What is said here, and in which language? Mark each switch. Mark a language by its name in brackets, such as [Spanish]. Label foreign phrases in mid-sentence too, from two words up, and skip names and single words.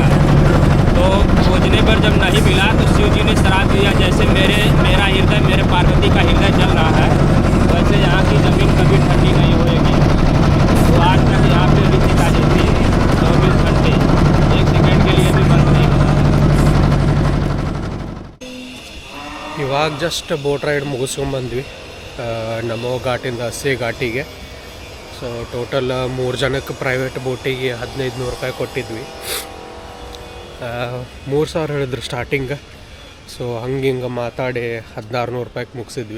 [Hindi] तो खोजने पर जब नहीं मिला तो शिव जी ने श्राप दिया, जैसे मेरा हृदय, मेरे पार्वती का हृदय जल रहा है, वैसे यहाँ की ज़मीन कभी ठंडी नहीं होएगी. तो आज तक यहाँ पे भी चिता जलती है 24 घंटे, 1 सेकेंड के लिए भी बंद नहीं होता. [Kannada] ಇವಾಗ [English] just boat ride [Kannada] ಮುಗಿಸ್ಕೊಂಬಂದ್ವಿ ನಮೋ ಘಾಟಿಂದ ಹಸಿ ಘಾಟಿಗೆ. [English] so total [Kannada] 3 ಜನಕ್ಕೆ ಪ್ರೈವೇಟ್ ಬೋಟಿಗೆ 1500 ರೂಪಾಯಿ ಕೊಟ್ಟಿದ್ವಿ. 3000 ಹೇಳಿದ್ರು ಸ್ಟಾರ್ಟಿಂಗ್. ಸೊ ಹಿಂಗೆ ಮಾತಾಡಿ 1600 ರೂಪಾಯಿಗೆ ಮುಗಿಸಿದ್ವಿ.